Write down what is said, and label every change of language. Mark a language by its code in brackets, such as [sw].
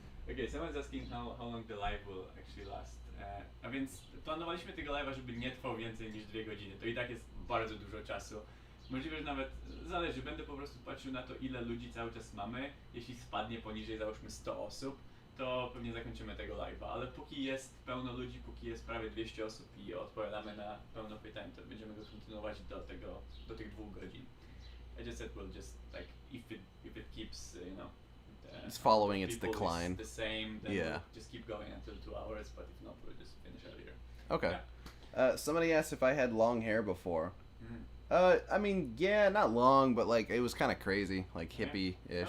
[en] Okay, someone's asking how long the live will actually last. [pl] A więc planowaliśmy tego live'a, żeby nie trwał więcej niż 2 godziny. To i tak jest bardzo dużo czasu. Możliwe, że nawet zależy. Będę po prostu patrzył na to, ile ludzi cały czas mamy. Jeśli spadnie poniżej, załóżmy 100 osób, to pewnie zakończymy tego live'a. Ale póki jest pełno ludzi, póki jest prawie 200 osób i odpowiadamy na pełno pytań, to będziemy go kontynuować do tych 2 godzin. [en] I just said we'll just like if it keeps it's following its people decline. The same, then Yeah. we'll just keep going until 2 hours. But if not, we'll just finish earlier. Okay. Yeah. Somebody asked if I had long hair before. Mm-hmm. I mean, yeah, not long, but like it was kind of crazy, like hippie-ish.